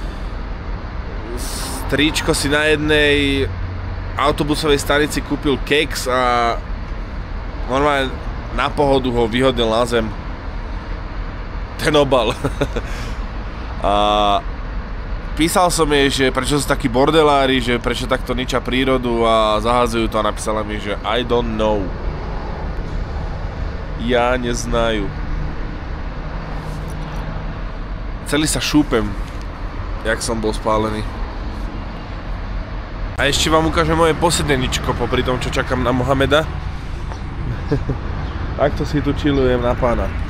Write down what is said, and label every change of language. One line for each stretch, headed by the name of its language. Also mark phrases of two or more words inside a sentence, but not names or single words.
Slovak: Stričko si na jednej autobusovej stanici kúpil keks a normálne na pohodu ho vyhodil na zem. Ten obal. A písal som jej, že prečo sú takí bordelári, že prečo takto ničia prírodu a zahádzajú to a napísala mi, že
English: I don't know.
Russian: Я не знаю.
Slovak: Celý sa šúpem, jak som bol spálený. A ešte vám ukážem moje posedeničko popri tom, čo čakám na Mohameda. Takto si tu chillujem na pána.